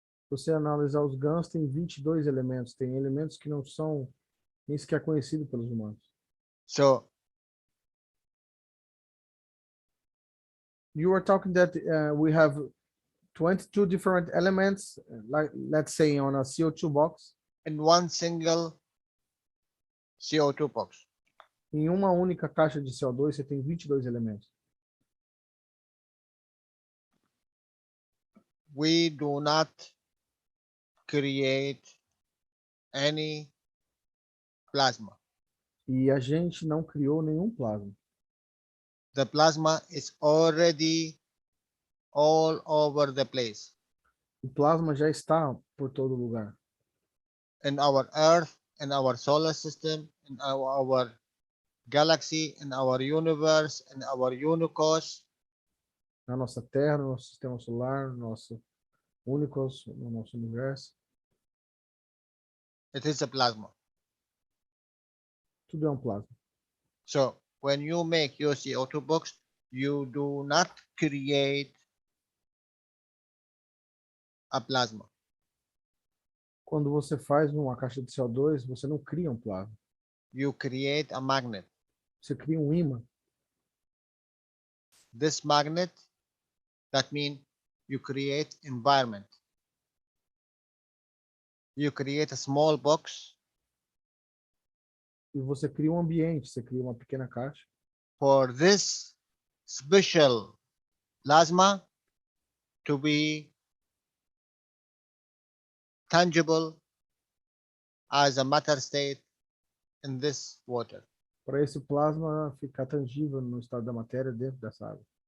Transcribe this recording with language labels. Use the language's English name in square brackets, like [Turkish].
[Portuguese] Você analisar os GANs, tem 22 elementos. Tem elementos que não são nem sequer conhecidos pelos humanos. [English] So you were talking that we have 22 different elements, like let's say on a CO2 box. In one single CO2 box. [Portuguese] Em uma única caixa de CO2, você tem 22 elementos. [English] We do not create any plasma. [Portuguese] E a gente não criou nenhum plasma. [English] The plasma is already all over the place. [Portuguese] O plasma já está por todo lugar. [English] In our Earth, in our solar system, in our galaxy, in our universe, in our unicos. [Portuguese] Na nossa Terra, no nosso sistema solar, no nosso unicos, no nosso universo. [English] It is a plasma. [Portuguese] Tudo é um plasma. [English] So when you make your CO2 box, you do not create a plasma. [Portuguese] Quando você faz uma caixa de CO2, você não cria um plasma. [English] You create a magnet. [Portuguese] Você cria um ímã. [English] This magnet, that means you create environment. You create a small box. [Portuguese] E você cria um ambiente, você cria uma pequena caixa. [English] For this special plasma to be tangible as a matter state in this water. [Portuguese] Para esse plasma ficar tangível no estado da matéria dentro dessa água.